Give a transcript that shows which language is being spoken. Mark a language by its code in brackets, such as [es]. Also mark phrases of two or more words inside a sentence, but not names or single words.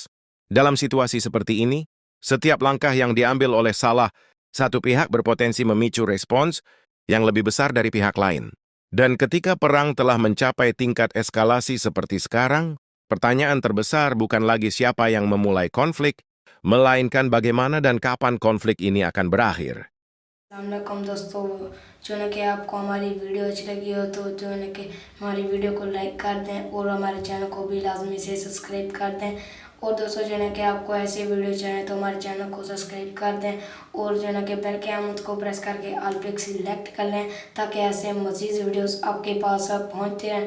[id] Dalam situasi seperti ini, setiap langkah yang diambil oleh salah satu pihak berpotensi memicu respons yang lebih besar dari pihak lain. Dan ketika perang telah mencapai tingkat eskalasi seperti sekarang, pertanyaan terbesar bukan lagi siapa yang memulai konflik, melainkan bagaimana dan kapan konflik ini akan berakhir. [hi] अस्सलामुअलैकुम दोस्तों, जो है कि आपको हमारी वीडियो अच्छी लगी हो तो जो है कि हमारी वीडियो को लाइक कर दें और हमारे चैनल को भी लाजमी से सब्सक्राइब कर दें और दोस्तों जो है ना कि आपको ऐसे वीडियो चाहिए तो हमारे चैनल को सब्सक्राइब कर दें और जो है ना कि बेल के आइकन को प्रेस करके ऑल पे सिलेक्ट कर लें ताकि ऐसे मज़ीद वीडियोस आपके पास पहुंचते रहें।